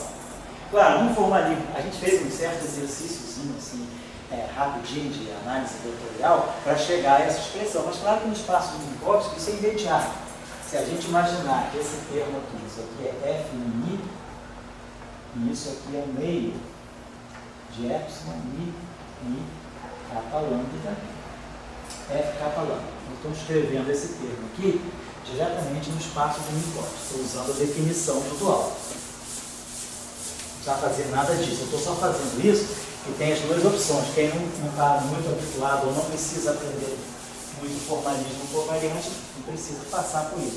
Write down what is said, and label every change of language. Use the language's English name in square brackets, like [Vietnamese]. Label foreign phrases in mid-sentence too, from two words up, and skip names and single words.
[Portuguese] Claro, no formalismo, a gente fez um certo exercíciozinho assim, rapidinho de análise vetorial para chegar a essa expressão, mas claro que no espaço de Minkowski isso é imediato. Se a gente imaginar que esse termo aqui, isso aqui é F mi, e isso aqui é o meio de epsilon mi kappa lambda, F kappa lambda. Estou escrevendo esse termo aqui diretamente no espaço de Minkowski. Estou usando a definição do dual. Não precisa fazer nada disso. Eu estou só fazendo isso e tem as duas opções. Quem não está muito habituado ou não precisa aprender muito formalismo covariante, não precisa passar por isso.